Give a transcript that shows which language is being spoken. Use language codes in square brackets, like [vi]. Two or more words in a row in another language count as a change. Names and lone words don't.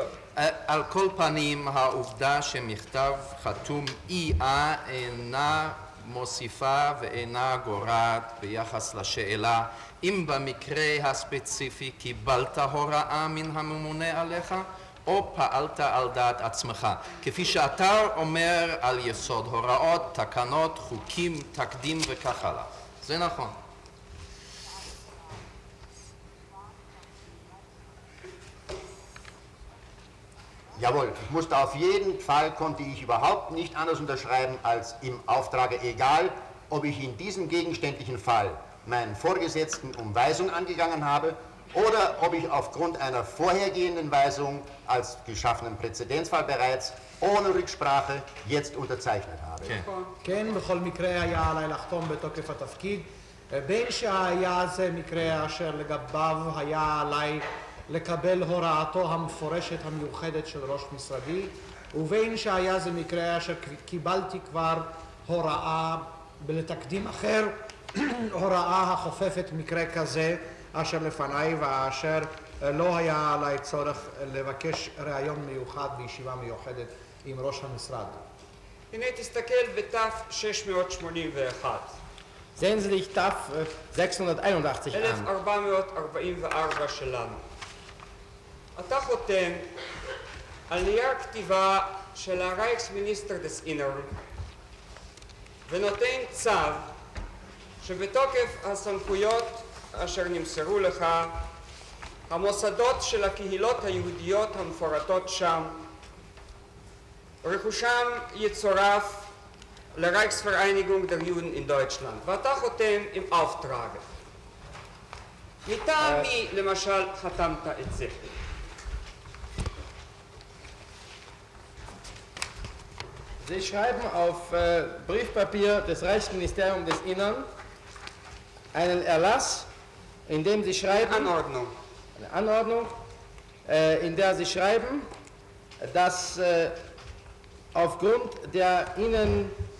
[he] על כל פנים, העובדה שמכתב חתום EA אינה מוסיפה ואינה גורעת ביחס לשאלה אם במקרה הספציפי קיבלת הוראה מן הממונה עליך או פעלת על דעת עצמך, כפי שאתה אומר על יסוד הוראות, תקנות, חוקים, תקדים וכך הלאה. זה נכון. [de] Jawohl, ich musste auf jeden Fall, konnte ich überhaupt nicht anders unterschreiben als im Auftrage, egal ob ich in diesem gegenständlichen Fall meinen Vorgesetzten um Weisung angegangen habe oder ob ich aufgrund einer vorhergehenden Weisung als geschaffenen Präzedenzfall bereits ohne Rücksprache jetzt unterzeichnet habe. [he] כן, בכל מקרה היה עליי לחתום בתוקף התפקיד, בין שהיה זה מקרה אשר לגביו היה עליי לקבל הוראתו המפורשת המיוחדת של ראש משרדי, ובין שהיה זה מקרה אשר קיבלתי כבר הוראה לתקדים אחר, הוראה החופפת מקרה כזה אשר לפניי, ואשר לא היה עליי צורך לבקש ראיון מיוחד בישיבה מיוחדת עם ראש המשרד. הנה תסתכל בתף 681. [de] Sehen Sie sich TAF 681 an. [he] 1444 שלנו. אתה חותם על נייר כתיבה של [de] Reichsminister des Innern [he] ונותן צו שבתוקף הסמכויות אשר נמסרו לך, המוסדות של הקהילות היהודיות המפורטות שם, רכושם יצורף [de] לרייכסvereinigung der Juden in Deutschland. [he] ואתה חותם עם auftrage. מטעם מי למשל חתמת את זה? [de] Sie schreiben auf Briefpapier des Reichsministeriums des Innern einen Erlass, in dem Sie schreiben, Anordnung. eine Anordnung, in der Sie schreiben, dass aufgrund der Ihnen